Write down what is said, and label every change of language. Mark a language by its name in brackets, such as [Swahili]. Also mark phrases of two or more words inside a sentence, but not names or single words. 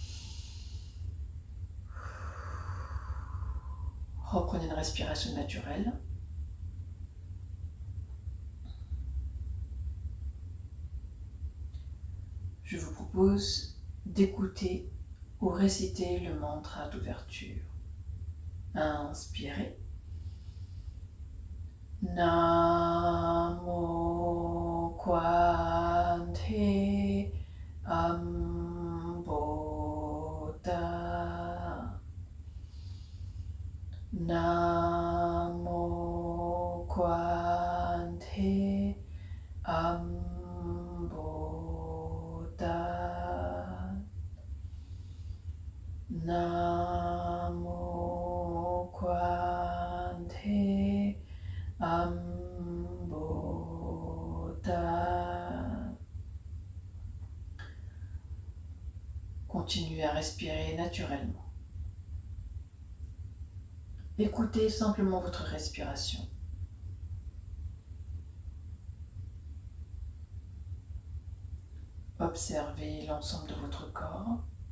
[French] Reprenez une respiration naturelle. Je vous propose d'écouter ou réciter le mantra d'ouverture. Inspirez. Namo Kwante Ambota. Namo Kwante Ambota. Namo Kwante Ambota. Continuez à respirer naturellement. Écoutez simplement votre respiration. Observez l'ensemble de votre corps.